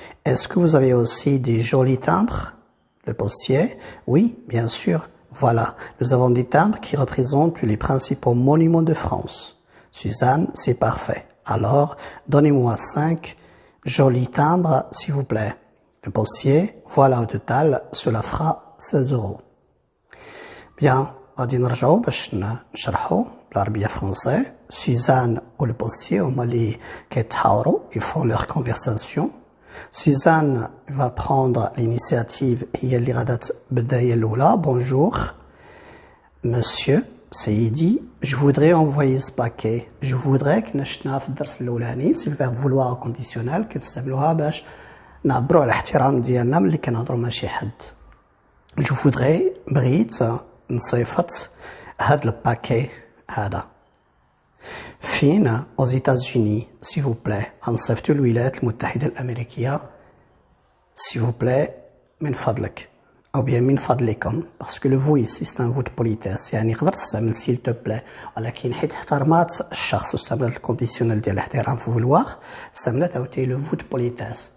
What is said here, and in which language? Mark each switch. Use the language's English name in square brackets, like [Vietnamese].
[French] Est-ce que vous avez aussi des jolis timbres? Le postier, oui, bien sûr. Voilà, nous avons des timbres qui représentent les principaux monuments de France. Suzanne, c'est parfait. Alors, donnez-moi 5 jolis timbres, s'il vous plaît. Le postier, voilà au total, cela fera 16 €. [Arabic] Bien, غادي نرجعوا باش نشرحوا بالعربية français. [French] Suzanne ou le postier [Arabic] هما اللي كيتحاوروا, [French] ils font leur conversation. Suzanne va prendre l'initiative, [Arabic] هي اللي غادا تبدا هي الأولى. [French] Bonjour, monsieur, سيدي, je voudrais envoyer ce paquet. Je voudrais que [Arabic] نشنا في الدرس الأولاني, [French] c'est le verbe vouloir conditionnel [Arabic] كتستعملوها باش نعبروا على الاحترام ديالنا ملي كنهضروا مع شي حد. [French] جو فودري [Arabic] بغيت نصيفط هاد الباكي هذا. [French] فين؟ aux États-Unis s'il vous plaît. [Arabic] نصيفطو الولايات المتحدة الأمريكية [French] s'il vous plaît [Arabic] من فضلك أو bien من فضلكم [French] parce que le vous ici c'est un vous de politesse [Arabic] يعني يقدر تستعمل [French] s'il te plaît [Arabic] ولكن حيت احترمات الشخص واستعملت الكونديسيونيل ديال الاحترام في فولواغ استعملت عاوتاني لو [French] vous de politesse.